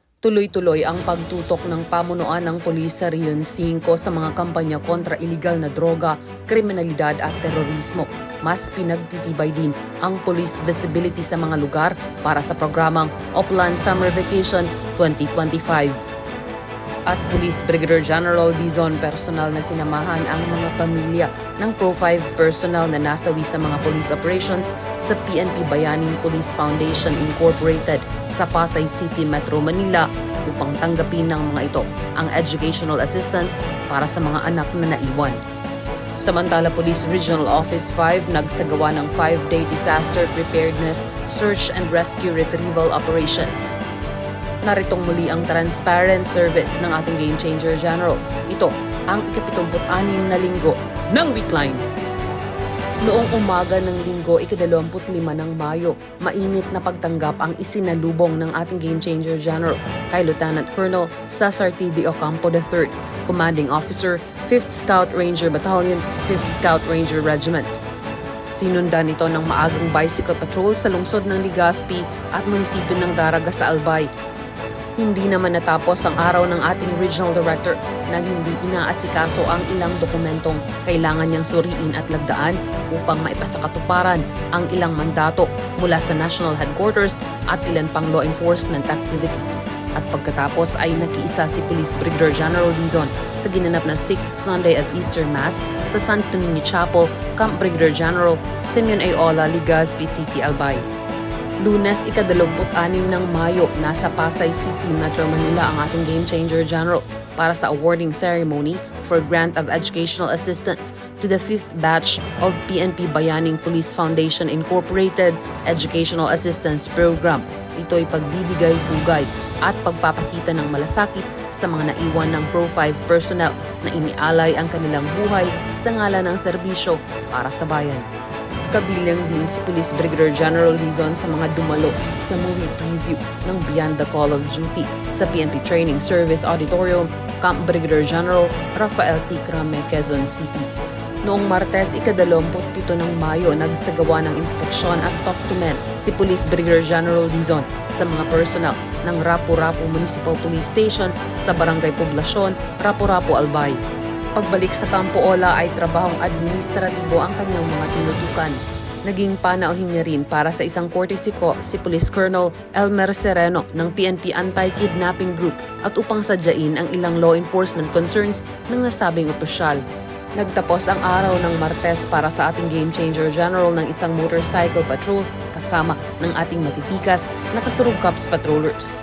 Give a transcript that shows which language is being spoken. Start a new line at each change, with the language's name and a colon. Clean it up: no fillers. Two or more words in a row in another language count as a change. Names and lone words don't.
Filipino: Tuloy-tuloy ang pagtutok ng pamunuan ng pulis sa Region 5 sa mga kampanya kontra iligal na droga, kriminalidad at terorismo. Mas pinagtitibay din ang
English: police visibility
Filipino: sa mga lugar para sa programang Oplan Summer Vacation 2025. At Police Brigadier General Dizon personal na sinamahan ang mga pamilya ng Pro 5 personnel na nasawi sa mga
English: police operations
Filipino: sa PNP Bayaning Police Foundation Incorporated sa Pasay City, Metro Manila upang tanggapin ng mga ito ang
English: educational assistance
Filipino: para sa mga anak na naiwan. Samantala, Police Regional Office 5 nagsagawa ng
English: 5-day disaster preparedness, search and rescue retrieval operations.
Filipino: Naritong muli ang
English: transparent service
Filipino: ng ating Game Changer General. Ito ang ika-76 na linggo ng Weekline. Noong umaga ng linggo, ika-25 ng Mayo, mainit na pagtanggap ang isinalubong ng ating Game Changer General kay Lieutenant Colonel Cesar T. De Ocampo III, Commanding Officer, 5th Scout Ranger Battalion, 5th Scout Ranger Regiment. Sinundan ito ng maagang
English: bicycle patrol
Filipino: sa lungsod ng Legazpi at munisipyo ng Daraga sa Albay. Hindi naman natapos ang araw ng ating Regional Director na hindi inaasikaso ang ilang dokumentong kailangan niyang suriin at lagdaan upang maipasakatuparan ang ilang mandato mula sa National Headquarters at ilan pang
English: law enforcement activities.
Filipino: At pagkatapos ay nakiisa si Police Brigadier General Dizon sa ginanap na 6th Sunday at Easter Mass sa Santo Niño Chapel, Camp Brigadier General Simeon A. Ola, Legazpi City, Albay. Lunes, ika-26 ng Mayo, nasa Pasay City, Metro Manila ang ating Game Changer General para sa
English: awarding ceremony for grant of educational assistance to the 5th batch of
Filipino: PNP Bayaning Police Foundation Incorporated Educational Assistance Program. Ito'y pagbibigay-hugay at pagpapakita ng malasakit sa mga naiwan ng Pro 5 personnel na inialay ang kanilang buhay sa ngalan ng serbisyo para sa bayan. Kabilang din si Police Brigadier General Dizon sa mga dumalo sa
English: movie preview
Filipino: ng Beyond the Call of Duty sa PNP Training Service Auditorium, Camp Brigadier General Rafael T. Crame, Quezon City. Noong Martes, ika-27 ng Mayo, nagsagawa ng inspeksyon at
English: talk to men
Filipino: si Police Brigadier General Dizon sa mga personnel ng Rapu-Rapu Municipal Police Station sa Barangay Poblasyon, Rapu-Rapu, Albay. Pagbalik sa Campo Ola ay trabahong administratibo ang kanyang mga tinutukan. Naging panauhin niya rin para sa isang
English: courtesy call
Filipino: si Police Colonel Elmer Sereno ng PNP Anti-Kidnapping Group at upang sadyain ang ilang
English: law enforcement concerns
Filipino: ng nasabing opisyal. Nagtapos ang araw ng Martes para sa ating Game Changer General ng isang
English: motorcycle patrol
Filipino: kasama ng ating matitikas na kasurug cops patrollers.